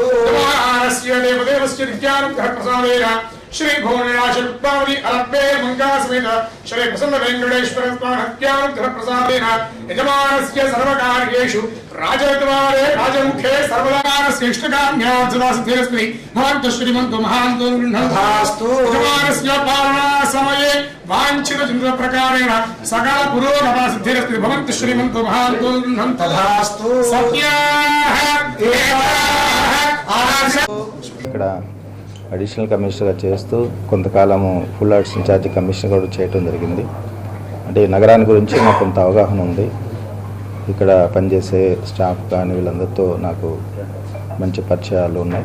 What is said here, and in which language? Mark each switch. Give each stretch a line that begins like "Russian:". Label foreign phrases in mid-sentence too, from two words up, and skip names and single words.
Sanskrit: देवस्य देवदेवस्य विद्यानुग्रहप्रसादेन श्री भुवनेश्वरी अलप्पे मंगासमेत श्री प्रसन्न वेंकटेश्वर स्वामित्यानुग्रहप्रसादेन यजमानस्य सर्वकार्येषु राजद्वारे राजमुखे सर्वदानस्य इष्टकाम्यासिद्धिरस्तु भवन्तु श्रीमन्तो महान्तो गृह्णन्तु यजमानस्य पालना समये वाञ्छितचिन्तनप्रकारेण सकल पुरोगमा सिद्धिरस्तु भवन्तु श्रीमन्तो महान्तो गृह्णन्तु सत्याः
Telugu: ఇక్కడ
English: additional commissionerga
Telugu: చేస్తూ కొంతకాలము
English: full arts in-charge commissioner
Telugu: కూడా చేయడం జరిగింది. అంటే ఈ నగరాన్ని గురించి నాకు కొంత అవగాహన ఉంది. ఇక్కడ పనిచేసే స్టాఫ్ కానీ వీళ్ళందరితో నాకు మంచి పరిచయాలు ఉన్నాయి.